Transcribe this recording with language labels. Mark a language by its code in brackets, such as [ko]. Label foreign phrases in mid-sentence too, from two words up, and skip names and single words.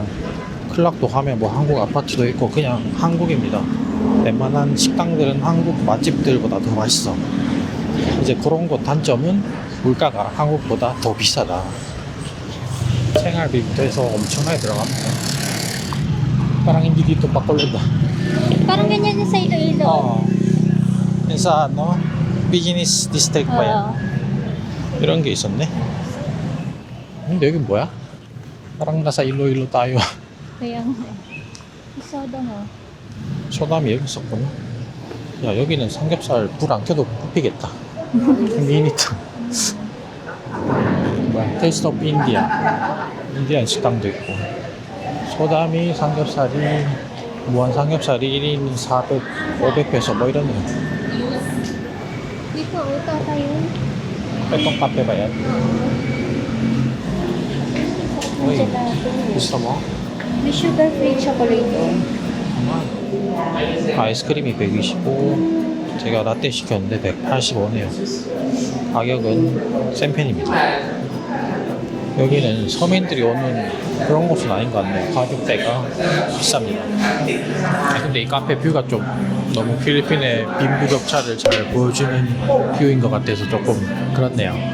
[ko] 클락도 가면 뭐 한국 아파트도 있고 그냥 한국입니다. 웬만한 식당들은 한국 맛집들보다 더 맛있어. 이제 그런 곳 단점은 물가가 한국보다 더 비싸다. 생활비부터 해서 엄청나게 들어갑니다. [tl] Parang hindi dito Bacolod. Parang ganyan yung sa Iloilo. Oo. Yung sa ano, [en] business district [tl] pa yan. Oo. [ko] 이런 게 있었네. 근데 여기 뭐야? [tl] parang nasa Iloilo tayo. Kaya nga. Soda nga. [ko] 소담이 여기 있었구나. 야, 여기는 삼겹살 불 안 켜도 뽑히겠다. 미니트. 뭐야? 테이스트 오브 인디아. 인디안 식당도 있고. 소담이 삼겹살이 무한 삼겹살이 1인 400, 500페소 뭐 이러네요. [tl] Dito, uta tayo. [ko] 빼똥 카페 봐야. [tl] Ang gelato. [ko] 비싸 뭐? [en] May sugar-free chocolate. [ko] 아이스크림이 125, 제가 라떼 시켰는데 185네요. 가격은 센 편입니다. 여기는 서민들이 오는 그런 곳은 아닌 것 같네요. 가격대가 비쌉니다. 근데 이 카페 뷰가 좀 너무 필리핀의 빈부격차를 잘 보여주는 뷰인 것 같아서 조금 그렇네요.